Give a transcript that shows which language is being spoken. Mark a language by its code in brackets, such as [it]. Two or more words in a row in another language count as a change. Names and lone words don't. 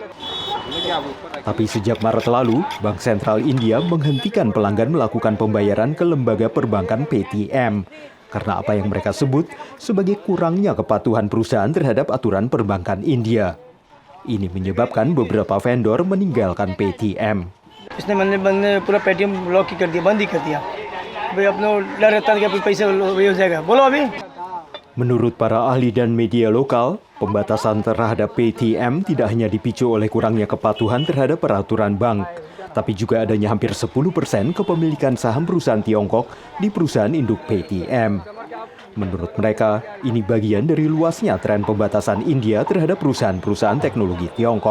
[id] Tapi sejak Maret lalu, Bank Sentral India menghentikan pelanggan melakukan pembayaran ke lembaga perbankan PayTM. Karena apa yang mereka sebut sebagai kurangnya kepatuhan perusahaan terhadap aturan perbankan India. Ini menyebabkan beberapa vendor meninggalkan PayTM. [hi] इसने मैंने पूरा पेटीएम ब्लॉक ही कर दिया, बंद ही कर दिया। भाई अपना डर रहता है कि पैसे वही हो जाएगा। बोलो अभी। [id] Menurut para ahli dan media lokal, pembatasan terhadap PayTM tidak hanya dipicu oleh kurangnya kepatuhan terhadap peraturan bank, tapi juga adanya hampir 10% kepemilikan saham perusahaan Tiongkok di perusahaan induk PayTM. Menurut mereka, ini bagian dari luasnya tren pembatasan India terhadap perusahaan-perusahaan teknologi Tiongkok.